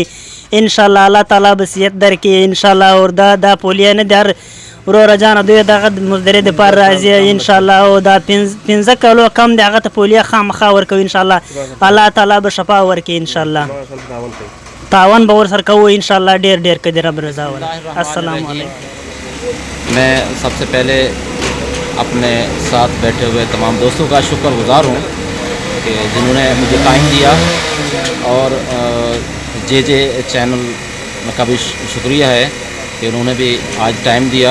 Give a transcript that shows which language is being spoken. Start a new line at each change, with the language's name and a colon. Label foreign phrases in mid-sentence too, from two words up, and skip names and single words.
Pashto: انشاءالله الله تعالی به صحت درکړي انشاءالله. اور دا پولیو نه در وروره جانه دوی دغه مزدري دپاره راځي انشاءالله. او دا 15 کالو کم دی هغه ته پولیو خامخا ورکوي انشاءالله. الله تعالی به شفا ورکړي انشاءالله. تعاون به ورسره کوو انشاءالله. ډېر قدر رب رضا والا.
Arabic: السلام علیکم.
Urdu: میں سب سے پہلے اپنے ساتھ بیٹھے ہوئے تمام دوستوں کا شکر گزار ہوں کہ جنہوں نے مجھے ٹائم دیا، اور جے چینل کا بھی شکریہ ہے کہ انہوں نے بھی آج ٹائم دیا.